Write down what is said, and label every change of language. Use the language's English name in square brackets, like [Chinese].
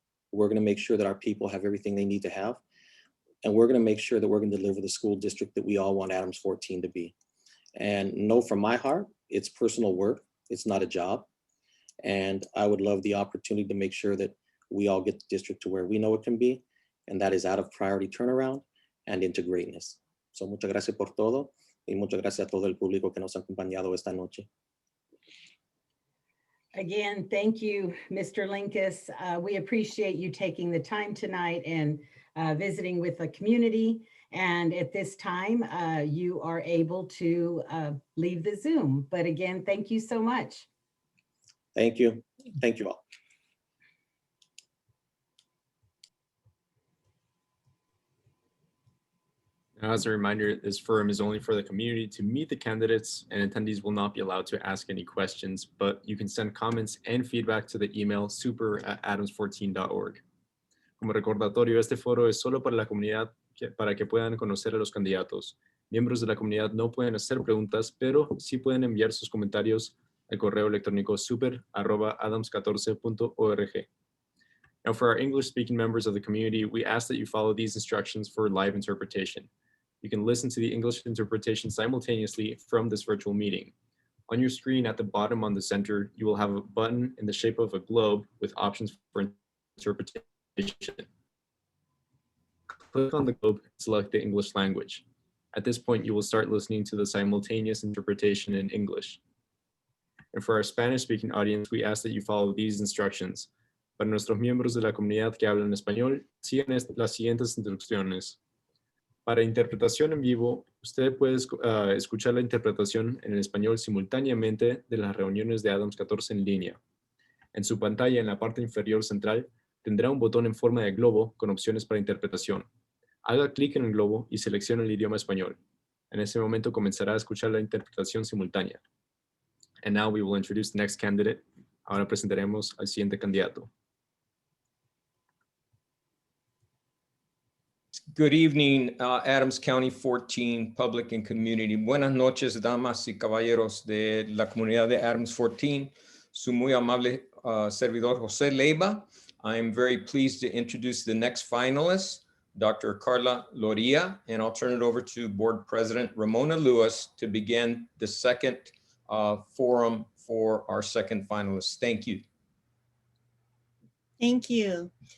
[English] We're going to make sure that our people have everything they need to have. And we're going to make sure that we're going to deliver the school district that we all want Adams 14 to be. And know from my heart, it's personal work. It's not a job. And I would love the opportunity to make sure that we all get the district to where we know it can be. And that is out of priority turnaround and into greatness. [Spanish] So muchas gracias por todo. Y muchas gracias a todo el público que nos ha acompañado esta noche. [English] Again, thank you, Mr. Lincas. We appreciate you taking the time tonight and visiting with the community. And at this time, you are able to leave the Zoom. But again, thank you so much. Thank you. Thank you all. Now, as a reminder, this forum is only for the community to meet the candidates, and attendees will not be allowed to ask any questions, but you can send comments and feedback to the email super@adams14.org. [Spanish] Como recordatorio, este foro es solo para la comunidad para que puedan conocer a los candidatos. Miembros de la comunidad no pueden hacer preguntas, pero sí pueden enviar sus comentarios al correo electrónico super@adams14.org. [English] Now, for our English-speaking members of the community, we ask that you follow these instructions for live interpretation. You can listen to the English interpretation simultaneously from this virtual meeting. On your screen at the bottom on the center, you will have a button in the shape of a globe with options for interpretation. Click on the globe and select the English language. At this point, you will start listening to the simultaneous interpretation in English. And for our Spanish-speaking audience, we ask that you follow these instructions. [Spanish] Para nuestros miembros de la comunidad que hablan español, sigan las siguientes instrucciones. Para interpretación en vivo, usted puede escuchar la interpretación en español simultáneamente de las reuniones de Adams 14 en línea. En su pantalla, en la parte inferior central, tendrá un botón en forma de globo con opciones para interpretación. Haga clic en el globo y seleccione el idioma español. En ese momento comenzará a escuchar la interpretación simultánea. [English] And now we will introduce the next candidate. [Spanish] Ahora presentaremos al siguiente candidato. [English] Good evening, Adams County 14 Public and Community. [Spanish] Buenas noches, damas y caballeros de la comunidad de Adams 14. Su muy amable servidor José Leiva. [English] I am very pleased to introduce the next finalist, Dr. Carla Lauria, and I'll turn it over to Board President Ramona Lewis to begin the second forum for our second finalist. Thank you. Thank you.